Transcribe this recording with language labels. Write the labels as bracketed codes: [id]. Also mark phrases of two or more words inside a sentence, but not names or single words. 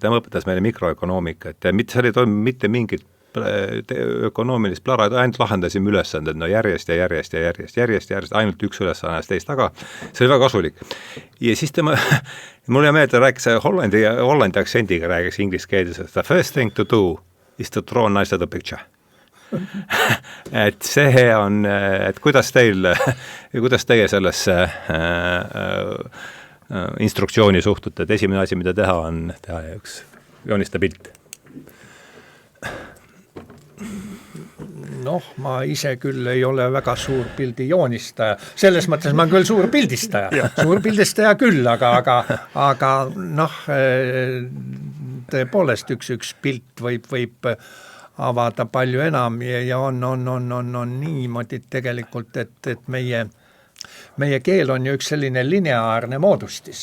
[et] Tema õpetas meile mikroökonoomika, et seal ei toimu mitte mingit ökonoomilist plara, ainult lahendasime ülesanded, no järjest, ainult üks ülesanne teist taga. See oli väga kasulik. Ja siis mul hea meelde rääkis Hollandi aktsendiga, rääkis inglise keeles, [en] the first thing to do is to draw nice the picture. [et] Et see on, et kuidas teie sellesse instruktsiooni suhtute, et esimene asi, mida teha, on teha üks joonista pilt. Noh, ma ise küll ei ole väga suur pildi joonistaja, selles mõttes ma küll suur pildistaja küll, aga noh, tõepoolest üks pilt võib avada palju enam ja on niimoodi tegelikult, et meie keel on ju üks selline lineaarne moodustis.